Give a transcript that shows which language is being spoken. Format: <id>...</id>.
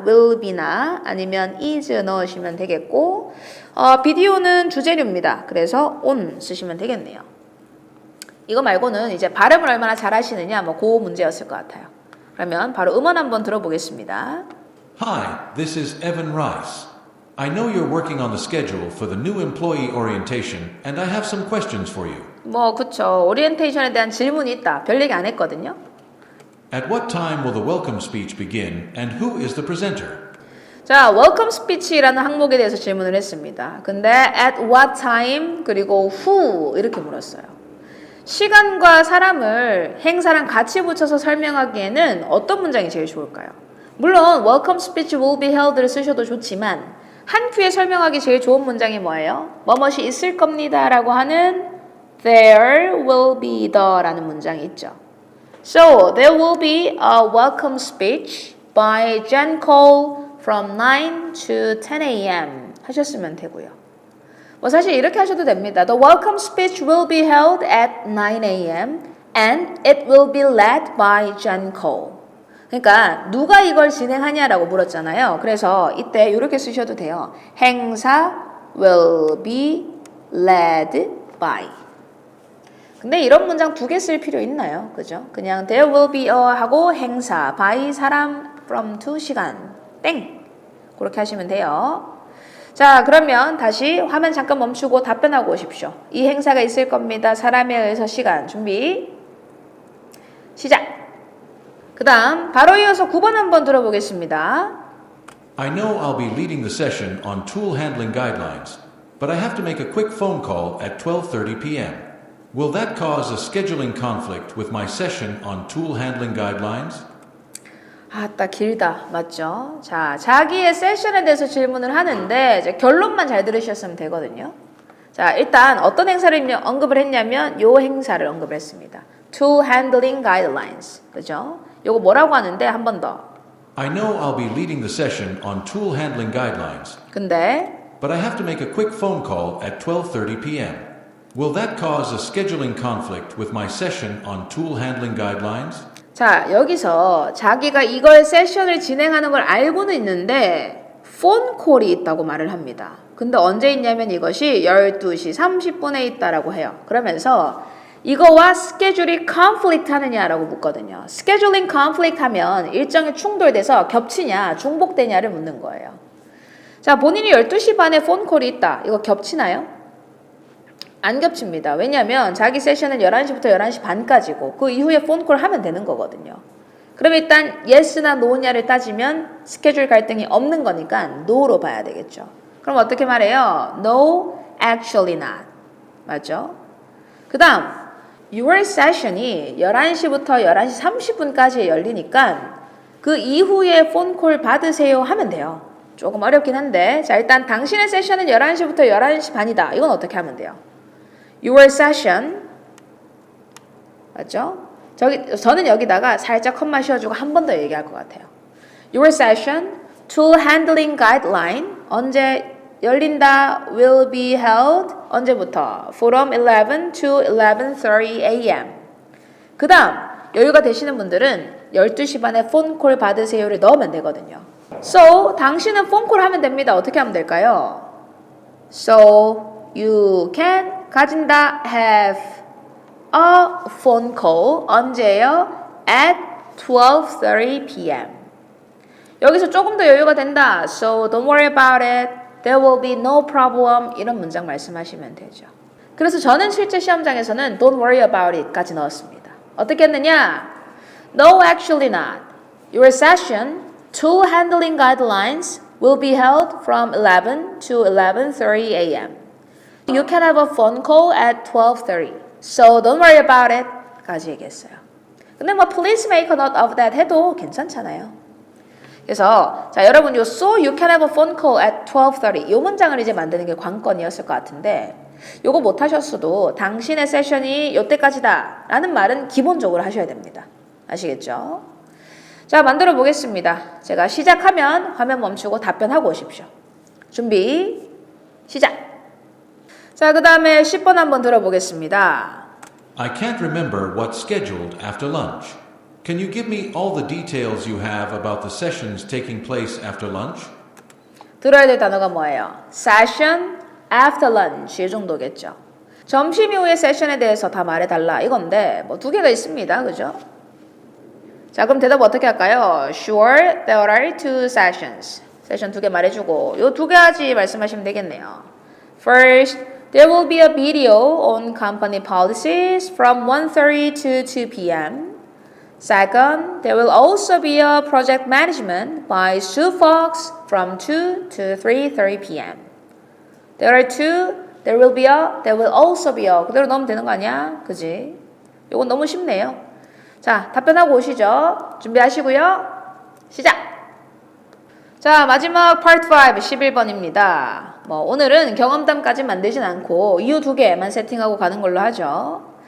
<en>will be</en> <ko>나 아니면</ko> <en>is</en> <ko>넣으시면 되겠고, 비디오는 주재료입니다. 그래서 on 쓰시면 되겠네요. 이거 말고는 이제 발음을 얼마나 잘 하시느냐, 뭐 그 문제였을 것 같아요. 그러면 바로 음원 한번 들어보겠습니다.</ko> <en>Hi, this is Evan Rice. I know you're working on the schedule for the new employee orientation, and I have some questions for you.</en> <ko>뭐 그쵸. 오리엔테이션에 대한 질문이 있다. 별 얘기 안 했거든요.</ko> <en>At what time will the welcome speech begin, and who is the presenter?</en> <ko>자,</ko> <en>welcome speech</en> <ko>라는 항목에 대해서 질문을 했습니다. 근데</ko> <en>at what time</en> <ko>그리고</ko> <en>who</en> <ko>이렇게 물었어요. 시간과 사람을 행사랑 같이 붙여서 설명하기에는 어떤 문장이 제일 좋을까요? 물론</ko> <en>welcome speech will be held</en> <ko>를 쓰셔도 좋지만 한 큐에 설명하기 제일 좋은 문장이 뭐예요? 뭐뭇이 있을 겁니다 라고 하는</ko> <en>there will be the</en> <ko>라는 문장이 있죠.</ko> <en>So there will be a welcome speech by Jen Cole from 9 to 10 a.m.</en> <ko>하셨으면 되고요. 뭐 사실 이렇게 하셔도 됩니다.</ko> <en>The welcome speech will be held at 9 a.m. and it will be led by Jen Cole.</en> <ko>그러니까 누가 이걸 진행하냐라고 물었잖아요. 그래서 이때 이렇게 쓰셔도 돼요. 행사</ko> <en>will be led by.</en> <ko>근데 이런 문장 두 개 쓸 필요 있나요? 그죠? 그냥</ko> <en>there will be a</en> <ko>하고 행사 by 사람</ko> <en>from to</en> <ko>시간 땡 그렇게 하시면 돼요. 자, 그러면 다시 화면 잠깐 멈추고 답변하고 오십시오. 이 행사가 있을 겁니다. 사람에 의해서 시간 준비 시작. 그 다음 바로 이어서 9번 한번 들어보겠습니다.</ko> <en>I know I'll be leading the session on tool handling guidelines, but I have to make a quick phone call at 12:30 p.m. Will that cause a scheduling conflict with my session on tool handling guidelines?</en> <ko>아따 길다. 맞죠? 자, 자기의 세션에 대해서 질문을 하는데 이제 결론만 잘 들으셨으면 되거든요. 자, 일단 어떤 행사를 언급을 했냐면 요 행사를 언급을 했습니다.</ko> <en>Tool Handling Guidelines.</en> <ko>그죠? 요거 뭐라고 하는데 한 번 더.</ko> <en>I know I'll be leading the session on tool handling guidelines.</en> <ko>근데</ko> <en>But I have to make a quick phone call at 12:30 p.m. Will that cause a scheduling conflict with my session on tool handling guidelines?</en> <ko>자, 여기서 자기가 이걸 세션을 진행하는 걸 알고는 있는데 폰콜이 있다고 말을 합니다. 근데 언제 있냐면 이것이 12시 30분에 있다라고 해요. 그러면서 이거와 스케줄이 conflict 하느냐라고 묻거든요.</ko> <en>scheduling conflict</en> <ko>하면 일정이 충돌돼서 겹치냐 중복되냐를 묻는 거예요. 자, 본인이 12시 반에 폰콜이 있다. 이거 겹치나요? 안 겹칩니다. 왜냐하면 자기 세션은 11시부터 11시 반까지고 그 이후에 폰콜 하면 되는 거거든요. 그럼 일단 yes나 no냐를 따지면 스케줄 갈등이 없는 거니까 no로 봐야 되겠죠. 그럼 어떻게 말해요?</ko> <en>No, actually not.</en> <ko>맞죠? 그 다음</ko> <en>your session</en> <ko>이 11시부터 11시 30분까지 열리니까 그 이후에 폰콜 받으세요 하면 돼요. 조금 어렵긴 한데 자, 일단 당신의 세션은 11시부터 11시 반이다. 이건 어떻게 하면 돼요?</ko> <en>Your session</en> <ko>맞죠? 저는 여기다가 살짝 컴마 씌워주고 한 번 더 얘기할 것 같아요.</ko> <en>Your session, tool handling guideline</en> <ko>언제 열린다?</ko> <en>Will be held</en> <ko>언제부터?</ko> <en>From 11 to 11:30 a.m.</en> <ko>그 다음 여유가 되시는 분들은 12시 반에 폰콜 받으세요를 넣으면 되거든요.</ko> <en>So</en> <ko>당신은 폰콜 하면 됩니다. 어떻게 하면 될까요?</ko> <en>So you can</en> <ko>가진다</ko> <en>have a phone call</en> <ko>언제요?</ko> <en>At 12:30 p.m.</en> <ko>여기서 조금 더 여유가 된다.</ko> <en>So don't worry about it. There will be no problem.</en> <ko>이런 문장 말씀하시면 되죠. 그래서 저는 실제 시험장에서는</ko> <en>don't worry about it</en> <ko>까지 넣었습니다. 어떻게 했느냐?</ko> <en>No, actually not. Your session, tool handling guidelines, will be held from 11 to 11:30 a.m. You can have a phone call at 12:30. So don't worry about it.</en> <ko>까지 얘기했어요. 근데 뭐</ko> <en>please make a note of that</en> <ko>해도 괜찮잖아요. 그래서 자 여러분 요</ko> <en>so you can have a phone call at 12:30</en> <ko>요 문장을 이제 만드는 게 관건이었을 것 같은데 요거 못 하셨어도 당신의 세션이 요때까지다 라는 말은 기본적으로 하셔야 됩니다. 아시겠죠? 자 만들어 보겠습니다. 제가 시작하면 화면 멈추고 답변하고 오십시오. 준비 시작. 자 그 다음에 10번 한번 들어보겠습니다.</ko> <en>I can't remember what's scheduled after lunch. Can you give me all the details you have about the sessions taking place after lunch?</en> <ko>들어야 될 단어가 뭐예요?</ko> <en>Session after lunch</en> <ko>이 정도겠죠. 점심 이후의 세션에 대해서 다 말해달라 이건데 뭐 두 개가 있습니다. 그죠? 자 그럼 대답 어떻게 할까요?</ko> <en>Sure, there are two sessions.</en> <ko>세션 두 개 말해주고 요 두 가지 말씀하시면 되겠네요.</ko> <en>First, there will be a video on company policies from 1:30 to 2 p.m. Second, there will also be a project management by Sue Fox from 2 to 3:30 p.m. There are two, there will be a, there will also be a.</en> <ko>그대로 넣으면 되는 거 아니야? 그지? 이건 너무 쉽네요. 자, 답변하고 오시죠. 준비하시고요. 시작! 자, 마지막 파트 5, 11번입니다. 뭐 오늘은 경험담까지 만들진 않고 이유 두 개만 세팅하고 가는 걸로 하죠.</ko>